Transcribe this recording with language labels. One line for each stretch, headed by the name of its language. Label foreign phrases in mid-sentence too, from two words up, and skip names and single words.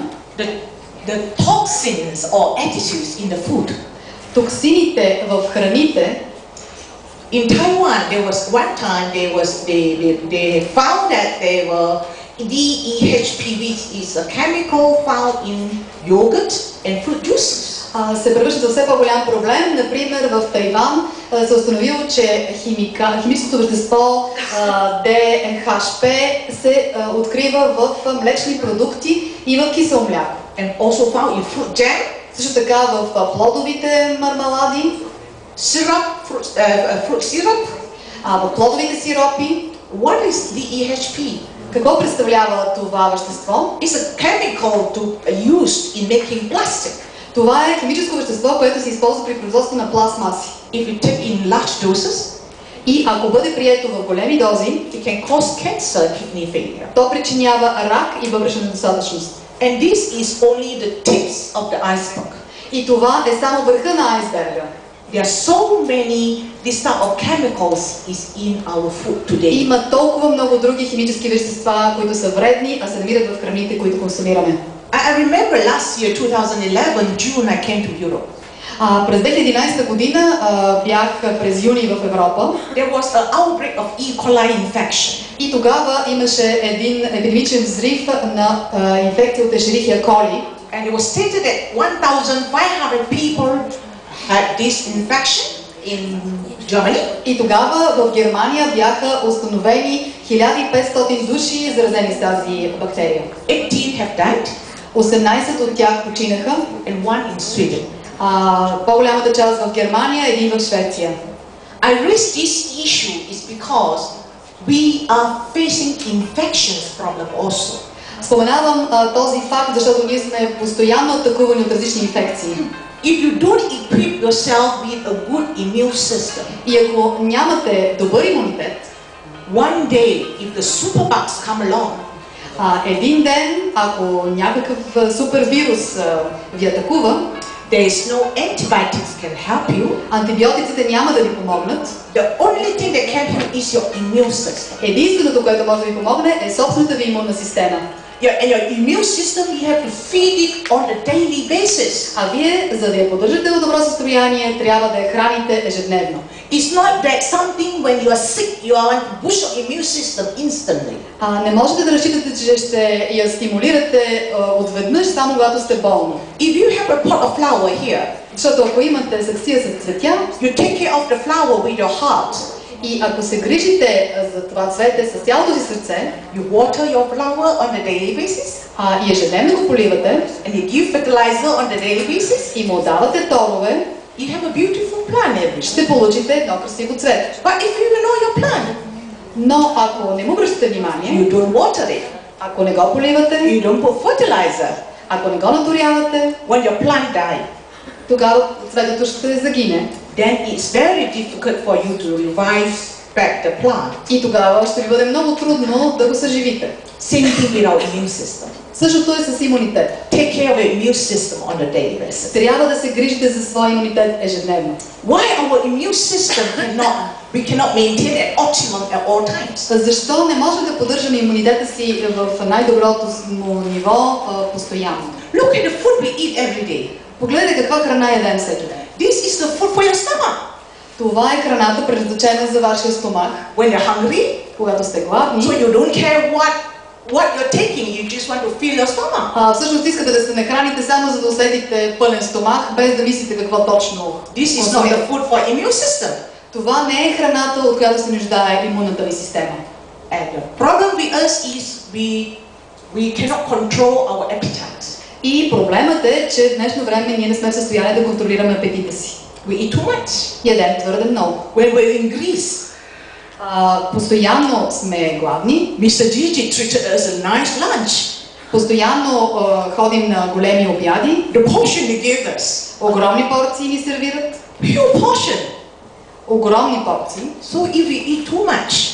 English: The toxins or additives in the food.
Bulgarian: Токсините в храните.
English: In Taiwan, there was one time they found that there were DEHP, which is a chemical found in yogurt and fruit juices.
Bulgarian: Се превръща за все по-голям проблем. Например, в Тайван се установило, че химическото вещество DHP се открива в млечни продукти и в кисело мляко.
English: And also found in fruit jam.
Bulgarian: Също така в плодовите мармелади.
English: Syrup, fruit syrup.
Bulgarian: В плодовите сиропи.
English: What is DEHP?
Bulgarian: Какво представлява това вещество?
English: It's a chemical used in making plastic.
Bulgarian: Това е химическо вещество, което се използва при производство на пластмаси.
English: If you take in large doses,
Bulgarian: и ако бъде прието в големи дози,
English: it can cause cancer, kidney failure.
Bulgarian: То причинява рак и бъбречна недостатъчност.
English: And this is only the tips of the iceberg.
Bulgarian: И това е само върха на айсберга.
English: There are so many this type of chemicals is in our food today.
Bulgarian: Има толкова много други химически вещества, които са вредни, а се намират в храните, които консумираме.
English: I remember last year, 2011, June, I came to Europe.
Bulgarian: През 2011 година бях през юни в Европа.
English: There was an outbreak of E. coli infection.
Bulgarian: И тогава имаше един епидемичен взрив на инфекция от Escherichia coli.
English: And it was stated that 1,500 people had this infection in Germany.
Bulgarian: И тогава в Германия бяха установени 1500 души заразени с тази бактерия.
English: 18 have died.
Bulgarian: 18 от тях починаха.
English: And one in Sweden.
Bulgarian: По-голямата част в Германия, един в Швеция.
English: I raise this issue is because we are facing infections problem also.
Bulgarian: Споменавам този факт, защото ние сме постоянно атакувани от различни инфекции.
English: If you don't equip yourself with a good immune system,
Bulgarian: и ако нямате добър имунитет,
English: one day if the superbugs come along,
Bulgarian: един ден, ако някакъв супер вирус ви атакува,
English: there is no antibiotics can help you.
Bulgarian: Антибиотиците няма да ви помогнат.
English: The only thing that can help is your immune system.
Bulgarian: Единственото, което може да ви помогне, е собствената ви имунна система.
English: And your immune system, you have to feed it on a daily basis.
Bulgarian: А вие, за да я поддържате в добро състояние, трябва да я храните ежедневно.
English: It's not that something when you are sick, you want to boost your immune system instantly.
Bulgarian: Не можете да разчитате, че ще я стимулирате отведнъж, само когато сте болни.
English: If you have a pot of flower here,
Bulgarian: защото ако имате саксия с цветя,
English: you take care of the flower with your heart.
Bulgarian: И ако се грижите за това цвете с цялото си сърце,
English: you water your flower on a daily basis,
Bulgarian: и ежедневно го поливате,
English: and you give fertilizer on a daily basis,
Bulgarian: и му давате торове,
English: you have a beautiful plant.
Bulgarian: Ще получите едно красиво цвете.
English: But if you ignore your plant,
Bulgarian: но ако не му обръщате внимание,
English: you don't water it,
Bulgarian: ако не го поливате,
English: you don't put fertilizer,
Bulgarian: ако не го наторявате,
English: when your plant die,
Bulgarian: тогава цветето ще загине.
English: Then it's very difficult for you to revive back the plant.
Bulgarian: И тогава ще ви бъде много трудно да го съживите.
English: Same thing with our immune system.
Bulgarian: Същото е с имунитет.
English: Take care of your immune system on a daily basis.
Bulgarian: Трябва да се грижите за своя имунитет ежедневно.
English: Why our immune system we cannot maintain at optimum at all times?
Bulgarian: Защо не може да поддържаме имунитета си в най-доброто му ниво постоянно?
English: Look at the food we eat every day.
Bulgarian: Погледнете каква храна ядем всеки ден.
English: This is the food for your stomach.
Bulgarian: Това е храната, предназначена за вашия стомах.
English: When you're hungry,
Bulgarian: Когато сте гладни,
English: so you don't care what you're taking, you just want to fill your stomach.
Bulgarian: Всъщност искате да се нахраните само за да усетите пълен стомах, без да мислите какво точно.
English: This is not the food for immune system.
Bulgarian: Това не е храната, от която се нуждае имунната ви система.
English: And the problem with us is we cannot control our appetite.
Bulgarian: И проблемът е, че в днешно време ние не сме в състояние да контролираме апетита си.
English: We eat too much.
Bulgarian: Ядем твърде много.
English: When we're in Greece,
Bulgarian: Постоянно сме гладни.
English: Mr. Gigi treated us a nice lunch.
Bulgarian: Постоянно ходим на големи обяди.
English: The portion they gave us,
Bulgarian: Огромни порции ни сервират.
English: huge portion.
Bulgarian: Огромни порции.
English: So if we eat too much,